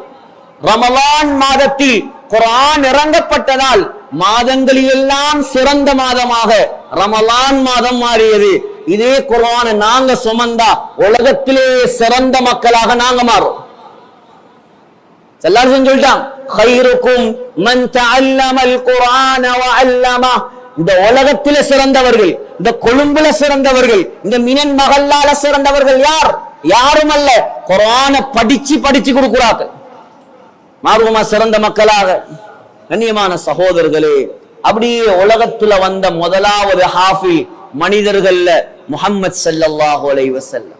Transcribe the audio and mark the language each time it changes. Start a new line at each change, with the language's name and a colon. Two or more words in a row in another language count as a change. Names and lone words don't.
Tamil: ரமலான் மாதத்தில் குர்ஆன் இறங்கப்பட்டதால் மாதங்களிலெல்லாம் சிறந்த மாதமாக ரமலான் மாதம் மாறியது. இதே குர்ஆனை நாங்க சுமந்தா உலகத்திலே சிறந்த மக்களாக நாங்க மாறும். எல்லாரும் சொல்லிட்டாங்க,
Arabic: خيركم من تعلم القرآن وعلمه.
Tamil: இந்த உலகத்தில சிறந்தவர்கள், இந்த கொழும்புல சிறந்தவர்கள், இந்த மினன் மகல்லால சிறந்தவர்கள் யார்? யாரும் அல்ல, குர்ஆனை படிச்சு கொடுக்கிறாங்க. மார்வமா சிறந்த மக்களாக. கண்ணியமான சகோதரர்களே, அப்படியே உலகத்துல வந்த முதலாவது ஹாஃபில் மனிதர்கள்ல முஹம்மது
Arabic: صلى الله عليه وسلم.